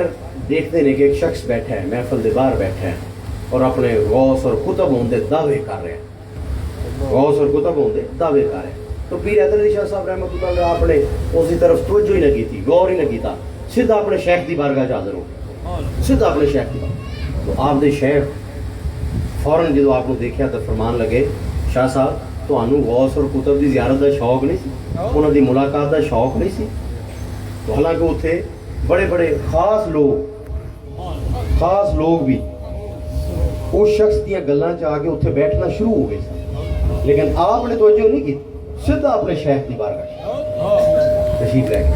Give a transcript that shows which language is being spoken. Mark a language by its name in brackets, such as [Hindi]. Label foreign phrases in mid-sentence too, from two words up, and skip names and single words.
[Urdu] دیکھتے ہیں کہ ایک شخص بیٹھا ہے محفل دے باہر بیٹھا ہے اور اپنے غوث اور قطب ہوندے دعوے کر رہے ہیں غوث اور قطب ہوندے دعوے کر رہے ہیں تو پیر حیدر علی شاہ صاحب رحمۃ اللہ علیہ آپ نے اسی طرف توجہ ہی نہ کی تھی غور ہی نہ کیتا سیدھا اپنے شیخ دی بارگاہ حاضر ہو سیدھا اپنے شیخ دی بارگاہ تو آپ دے شیخ فوراً جدو آپ کو دیکھا تو فرمان لگے شاہ صاحب [Punjabi] ਤੁਹਾਨੂੰ ਗੌਸ ਔਰ ਕੁਤਬ ਦੀ ਜ਼ਿਆਰਤ ਦਾ ਸ਼ੌਕ ਨਹੀਂ ਸੀ, ਉਹਨਾਂ ਦੀ ਮੁਲਾਕਾਤ ਦਾ ਸ਼ੌਕ ਨਹੀਂ ਸੀ? [Urdu] تو حالانکہ اتنے بڑے بڑے خاص لوگ بھی اس شخص [Punjabi] دیا گلاں چ آ کے [Urdu] اتنے بیٹھنا شروع ہو گئے سن، لیکن آپ نے توجہ نہیں کی، سیدھا اپنے شیخ کی بارگاہ تشریف لے گئے.